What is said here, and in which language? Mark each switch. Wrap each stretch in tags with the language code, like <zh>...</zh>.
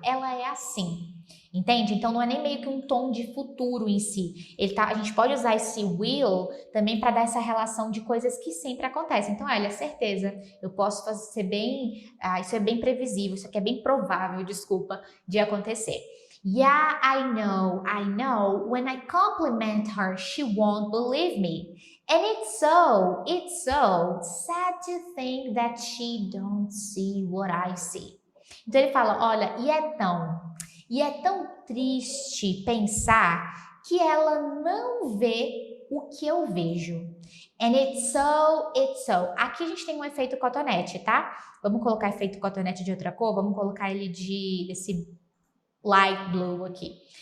<pt>Ela é assim. Entende? Então, não é nem meio que um tom de futuro em si. A gente pode usar esse will também para dar essa relação de coisas que sempre acontecem. Então, olha, certeza, eu posso ser bem... isso é bem previsível, isso aqui é bem provável, desculpa, de acontecer.</pt> <en>Yeah, I know. When I compliment her, she won't believe me. And it's so sad to think that she don't see what I see.</en> <pt>Então ele fala, olha, e é tão triste pensar que ela não vê o que eu vejo.</pt> <en>And it's so.</en> <pt>Aqui a gente tem um efeito cotonete, tá? Vamos colocar efeito cotonete de outra cor? Vamos colocar ele desse light blue aqui.</pt>